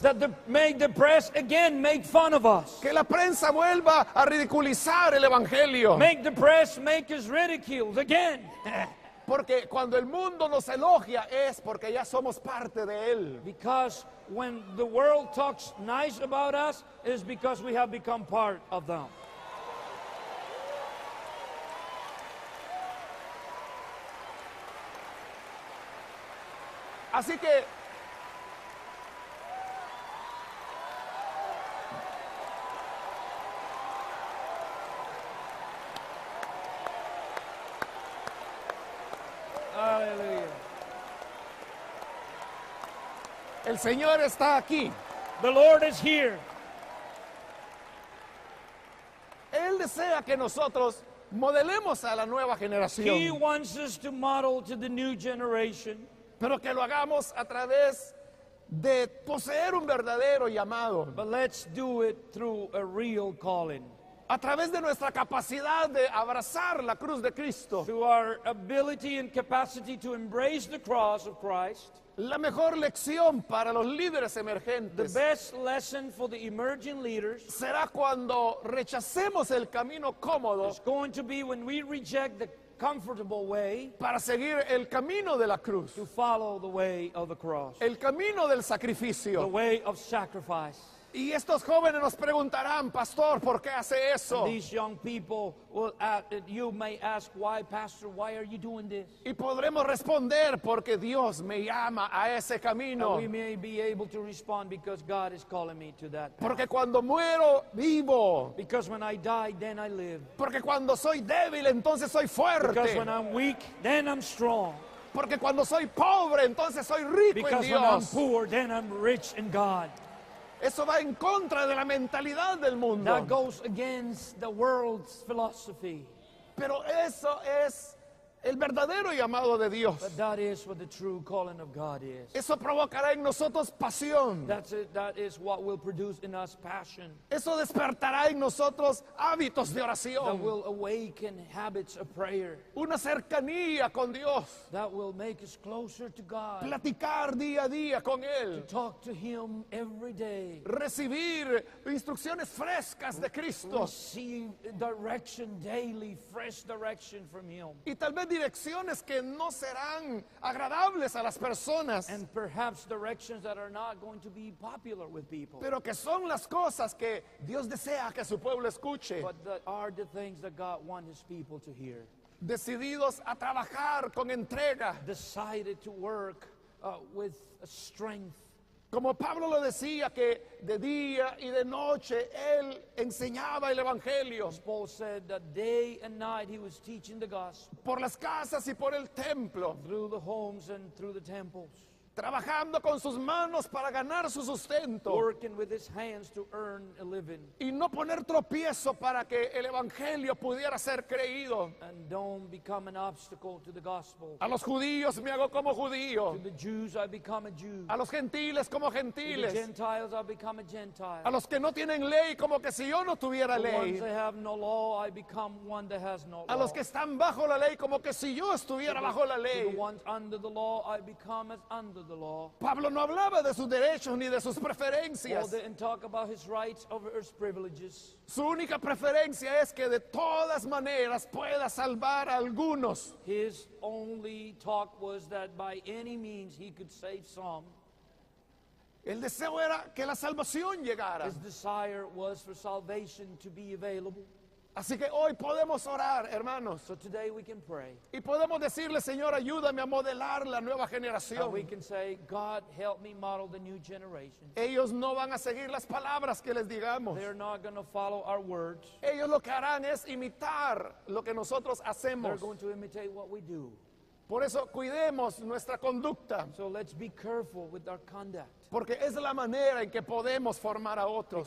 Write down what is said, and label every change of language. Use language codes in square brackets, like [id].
[en] That make the press again make fun of us. [es] Que la prensa vuelva a ridiculizar el evangelio. [en] Make the press make us ridiculed again. [es] Porque cuando el mundo nos elogia es porque ya somos parte de él. [en] Because when the world talks nice about us, it's because we have become part of them. [es] Así que [en] Hallelujah. [es] el Señor está aquí. [en] The Lord is here. [es] Él desea que nosotros modelemos a la nueva [en] He [es] generación, [en] wants us to model to the new generation, [es] pero que lo hagamos a través de poseer un verdadero llamado, [en] but let's do it through a real calling. [es] a través de nuestra capacidad de abrazar la cruz de Cristo. [en] Through our ability and capacity to embrace the cross of Christ. [es] La mejor lección para los líderes [en] The [es] emergentes [en] best lesson for the emerging leaders [es] será cuando rechacemos el camino cómodo [en] is going to be when we reject the comfortable way [es] para seguir el camino de la cruz, [en] to follow the way of the cross, [es] el camino del [en] the [es] sacrificio. [en] way of sacrifice. [es] Y estos jóvenes nos preguntarán, pastor, ¿por qué hace eso? [en] These young people will you may ask, why, Pastor, why are you doing this? [es] Y podremos responder porque Dios me llama a ese [en] And [es] camino. [en] we may be able to respond because God is calling me to that path. [es] Porque cuando muero, vivo. [en] Because when I die, then I live. [es] Porque cuando soy débil, entonces soy [en] Because when [es] fuerte. [en] I'm weak, then I'm strong. [es] Porque cuando soy pobre, entonces soy rico en [en] Because when I'm [es] Dios. [en] poor, then I'm rich in God. [es] Eso va en contra de la mentalidad del mundo. [en] That goes against the world's philosophy. [es] Pero eso es el verdadero llamado de Dios. [en] But that is what the true calling of God is. [es] Eso provocará en nosotros pasión. [en] That's it. That is what will produce in us passion. [es] Eso despertará en nosotros hábitos de [en] That [es] oración. [en] will awaken habits of prayer. [es] Una cercanía con Dios. [en] That will make us closer to God. [es] Platicar día a día con Él. [en] Talk to Him every day. [es] Recibir instrucciones frescas de Cristo. [en] Receive direction daily, fresh direction from Him. [es] Y tal vez direcciones que no serán agradables a las personas, [en] And perhaps directions that are not going to be popular with people. [es] pero que son las cosas que Dios desea que su pueblo escuche. [en] But that are the things that God wants His people to hear. [es] Decididos a trabajar con entrega. [en] Decided to work with strength. [es] Como Pablo lo decía, que de día y de noche él enseñaba el Evangelio [en] As Paul said that day and night he was teaching the gospel [es] por las casas y por el templo, [en] through the homes and through the temples, [es] trabajando con sus manos para ganar su sustento [en] working with his hands to earn a living. [es] y no poner tropiezo para que el Evangelio pudiera ser creído. [en] And don't become an obstacle to the gospel. [es] A los judíos me hago como [en] To [es] judío, [en] the Jews I become a Jew. [es] a los gentiles como [en] To the [es] gentiles, [en] Gentiles I become a Gentile. [es] a los que no tienen ley como que si yo no tuviera [en] The ones [es] ley, [en] that have no law, I become one that has no [es] a [en] law. [es] los que están bajo la ley como que si yo estuviera bajo la [en] To the [es] ley. [en] ones under the law, I become as under the law. [es] Pablo no hablaba de sus derechos ni de sus [en] Paul [es] preferencias. [en] didn't talk about his rights over his privileges. [es] Su única preferencia es que de todas maneras pueda salvar a algunos. [en] His only talk was that by any means he could save some. [es] El deseo era que la salvación llegara. [en] His desire was for salvation to be available. [es] Así que hoy podemos orar, hermanos, [en] So today we can pray. [es] y podemos decirle, Señor, ayúdame a modelar la nueva [en] And we [es] generación. [en] can say, God, help me model the new generation. [es] Ellos no van a seguir las palabras que les digamos. [en] They're not going to follow our words. [es] Ellos lo que harán es imitar lo que nosotros [en] They're [es] hacemos. [en] going to imitate what we do. [es] Por eso cuidemos nuestra conducta, [en] So let's be careful with our conduct, [es] porque es la manera en que podemos formar a otros.